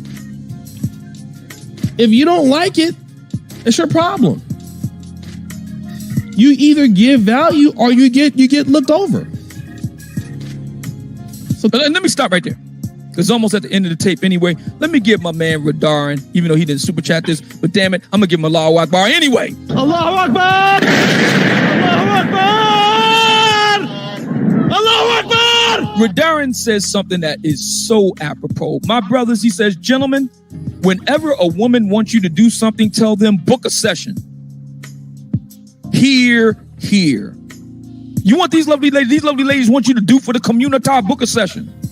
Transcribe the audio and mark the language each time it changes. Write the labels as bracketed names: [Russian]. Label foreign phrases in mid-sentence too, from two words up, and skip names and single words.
[English] If you don't like it, it's your problem. You either give value or you get looked over. So let me stop right there. It's almost at the end of the tape anyway. Let me give my man Radarin, even though he didn't super chat this, but damn it, I'm gonna give him [Arabic] الله أكبر [English] anyway. [Arabic] الله أكبر! الله أكبر! الله أكبر! [English] Radarin says something that is so apropos. My brothers, he says, gentlemen, whenever a woman wants you to do something, tell them book a session. Here. You want these lovely ladies want you to do for the community, book a session.